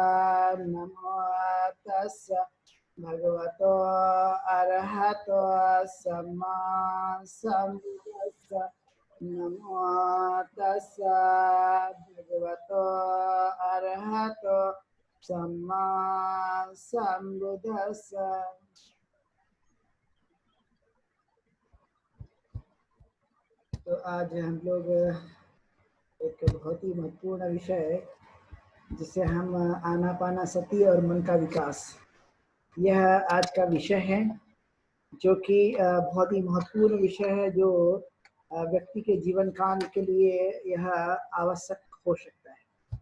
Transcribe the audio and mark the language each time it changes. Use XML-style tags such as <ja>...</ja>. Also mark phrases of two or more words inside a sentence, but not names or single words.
<pi>नमो तस्सा भगवतो अरहतो सम्मा सम्बुद्धस्सा। नमो तस्सा भगवतो अरहतो सम्मा सम्बुद्धस्सा।</pi> <hi>तो आज हम लोग एक बहुत ही महत्वपूर्ण विषय जिसे हम आनापानासति और मन का विकास, यह आज का विषय है, जो कि बहुत ही महत्वपूर्ण विषय है, जो व्यक्ति के जीवन काल के लिए यह आवश्यक हो सकता है।</hi>